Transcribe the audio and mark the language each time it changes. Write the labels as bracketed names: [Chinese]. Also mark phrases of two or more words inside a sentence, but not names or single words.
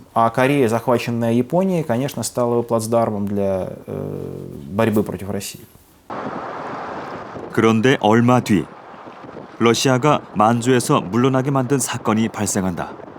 [Russian] А Корея, захваченная Японией, конечно, стала плацдармом для борьбы против России. [Korean] 그런데 얼마 뒤 러시아가 만주에서 물러나게 만든 사건이 발생한다.